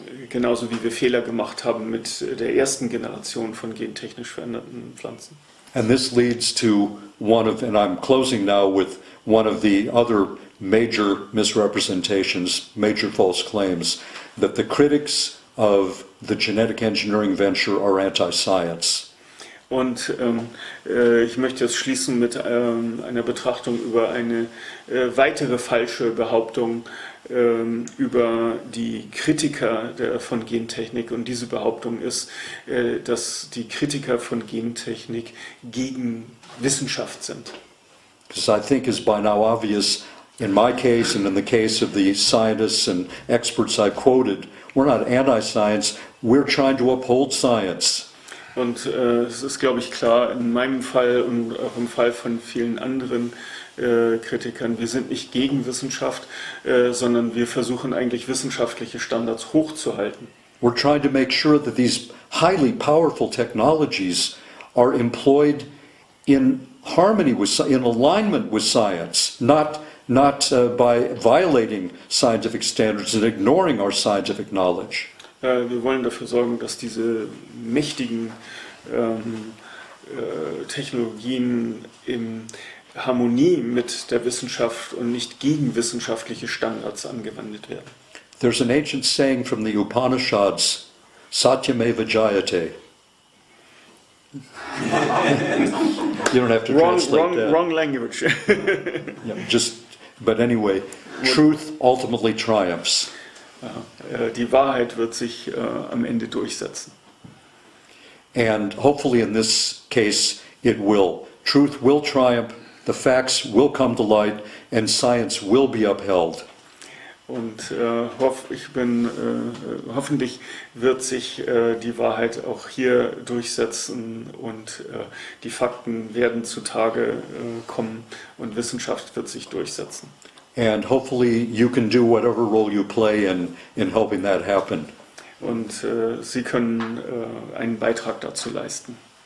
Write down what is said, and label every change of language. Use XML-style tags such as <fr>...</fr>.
<de>genauso wie wir Fehler gemacht haben mit der ersten Generation von gentechnisch veränderten Pflanzen.</de> <en>And this leads to and I'm closing now with one of the other major misrepresentations, major false claims, that the critics of the genetic engineering venture are anti-science.</en> <de>Und ich möchte es schließen mit einer Betrachtung über eine weitere falsche Behauptung über die Kritiker von Gentechnik. Und diese Behauptung ist, dass die Kritiker von Gentechnik gegen Wissenschaft sind.</de> <en>Because I think is by now obvious, in my case and in the case of the scientists and experts I quoted, we're not anti-science, we're trying to uphold science.</en> <de>Und es ist, glaube ich, klar, in meinem Fall und auch im Fall von vielen anderen Kritikern, wir sind nicht gegen Wissenschaft, sondern wir versuchen eigentlich wissenschaftliche Standards hochzuhalten.</de> <en>We're trying to make sure that these highly powerful technologies are employed in harmony in alignment with science, not by violating scientific standards and ignoring our scientific knowledge.</en> <de>Wir wollen dafür sorgen, dass diese mächtigen Technologien in Harmonie mit der Wissenschaft und nicht gegen wissenschaftliche Standards angewendet werden.</de> <en>There's an ancient saying from the Upanishads,</en> <sa>Satyameva Jayate.</sa> <en>You don't have to translate that. wrong language. Yeah, but anyway, truth ultimately triumphs.</en> <de>Die Wahrheit wird sich am Ende durchsetzen.</de> <en>And hopefully in this case it will. Truth will triumph, the facts will come to light, and science will be upheld.</en> <de>Und hoffentlich wird sich die Wahrheit auch hier durchsetzen und die Fakten werden zutage kommen und Wissenschaft wird sich durchsetzen.</de> <en>And hopefully you can do whatever role you play in helping that happen.</en> <de>Und Sie können einen Beitrag dazu leisten.</de>